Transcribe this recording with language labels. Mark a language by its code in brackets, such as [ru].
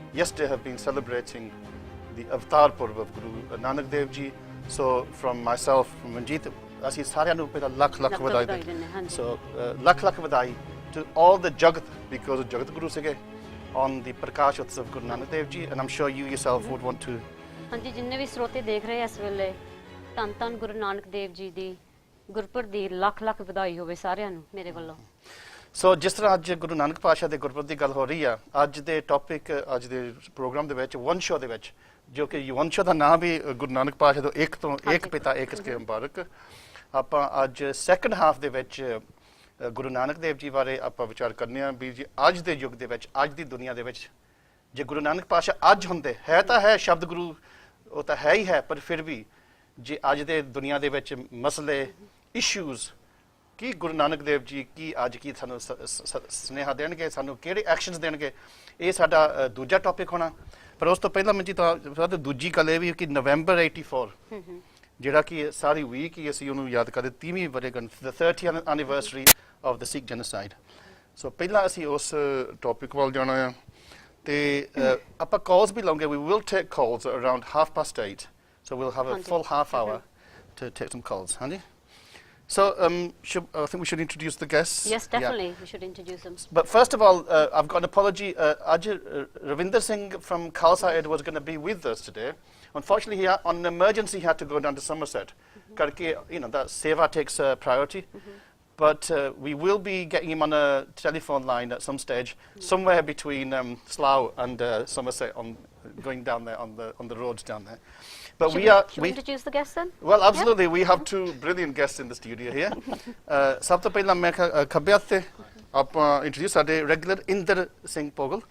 [en] yesterday have been celebrating the Avatar Purv of Guru Nanak Dev Ji. So from myself, from Manjeet, [pa] ਅਸੀਂ ਸਾਰਿਆਂ ਨੂੰ ਪਹਿਲਾਂ ਲੱਖ ਵਧਾਈ [en] ਦਿੰਦੇ ਹਾਂ ਸੋ ਲੱਖ ਵਧਾਈ to all the Jagat, because Jagat Guru sige on the Prakash Utsav of Guru Nanak Dev Ji, and I'm sure you yourself would want to. [pa] ਹਾਂਜੀ ਜਿੰਨੇ ਵੀ ਸਰੋਤੇ ਦੇਖ ਰਹੇ ਇਸ ਵੇਲੇ ਧੰਨ ਧੰਨ ਗੁਰੂ ਨਾਨਕ ਦੇਵ ਜੀ ਦੀ ਗੁਰਪੁਰਬ ਦੀ ਲੱਖ ਵਧਾਈ ਹੋਵੇ ਸਾਰਿਆਂ ਨੂੰ ਮੇਰੇ ਵੱਲੋਂ। ਸੋ ਜਿਸ ਤਰ੍ਹਾਂ ਅੱਜ ਗੁਰੂ ਨਾਨਕ ਪਾਤਸ਼ਾਹ ਦੇ ਗੁਰਪੁਰਬ ਦੀ ਗੱਲ ਹੋ ਰਹੀ ਆ, ਅੱਜ ਦੇ ਟੌਪਿਕ ਅੱਜ ਦੇ ਪ੍ਰੋਗਰਾਮ ਦੇ ਵਿੱਚ ਵੰਸ਼ੋ ਦੇ ਵਿੱਚ, ਜੋ ਕਿ ਵੰਸ਼ੋ ਦਾ ਨਾਮ ਵੀ ਗੁਰੂ ਨਾਨਕ ਪਾਤਸ਼ਾਹ ਤੋਂ ਇੱਕ ਪਿਤਾ ਇੱਕ ਕੇ ਮੁਬਾਰਕ, ਆਪਾਂ ਅੱਜ ਸੈਕੰਡ ਹਾਫ ਦੇ ਵਿੱਚ ਗੁਰੂ ਨਾਨਕ ਦੇਵ ਜੀ ਬਾਰੇ ਆਪਾਂ ਵਿਚਾਰ ਕਰਨੇ ਆ ਵੀ ਜੀ ਅੱਜ ਦੇ ਯੁੱਗ ਦੇ ਵਿੱਚ, ਅੱਜ ਦੀ ਦੁਨੀਆ ਦੇ ਵਿੱਚ ਜੇ ਗੁਰੂ ਨਾਨਕ ਪਾਤਸ਼ਾਹ ਅੱਜ ਹੁੰਦੇ, ਹੈ ਤਾਂ ਹੈ ਸ਼ਬਦ ਗੁਰੂ, ਉਹ ਤਾਂ ਹੈ ਹੀ ਹੈ, ਪਰ ਫਿਰ ਵੀ ਜੇ ਅੱਜ ਦੇ ਦੁਨੀਆ ਦੇ ਵਿੱਚ ਮਸਲੇ ਇਸ਼ੂਜ਼ ਕੀ ਗੁਰੂ ਨਾਨਕ ਦੇਵ ਜੀ ਕੀ ਅੱਜ ਕੀ ਸਾਨੂੰ ਸੁਨੇਹਾ ਦੇਣਗੇ, ਸਾਨੂੰ ਕਿਹੜੇ ਐਕਸ਼ਨਸ ਦੇਣਗੇ, ਇਹ ਸਾਡਾ ਦੂਜਾ ਟੌਪਿਕ ਹੋਣਾ। ਪਰ ਉਸ ਤੋਂ ਪਹਿਲਾਂ ਮੈਂ ਜੀ ਤਾਂ ਦੂਜੀ ਗੱਲ ਇਹ ਵੀ ਕਿ ਨਵੰਬਰ 84 ਜਿਹੜਾ ਕਿ ਸਾਰੀ ਵੀਕ ਹੀ ਅਸੀਂ ਉਹਨੂੰ ਯਾਦ ਕਰਦੇ 30ਵੀਂ ਵਰ੍ਹੇਗੰਢ, [en] the 30th anniversary of the Sikh genocide। [pa] ਸੋ ਪਹਿਲਾਂ ਅਸੀਂ ਉਸ ਟੌਪਿਕ ਵੱਲ ਜਾਣਾ ਆ ਤੇ ਆਪਾਂ ਕਾਲਸ ਵੀ ਲਵਾਂਗੇ। [en] we will take calls at around 8:30, so we'll have a full half hour to take some calls, ਹਾਂਜੀ। So I think we should introduce the guests. Yes, definitely, we should introduce them. But first of all, I've got an apology. Ravinder Singh from Khalsa Aid was going to be with us today. Unfortunately, on an emergency, he had to go down to Somerset. Karke, that seva takes priority. But we will be getting him on a telephone line at some stage, somewhere between Slough and Somerset, going down there on the roads down there. But should we introduce the guests then? Well, absolutely. Yeah? We have two brilliant guests in the studio here. [pa] ਸਭ ਤੋਂ ਪਹਿਲਾਂ ਮੈਂ ਖੱਬੇ ਹੱਥ ਤੇ ਆਪਾਂ introduce ਸਾਡੇ regular Inder Singh ਪੋਗਲ।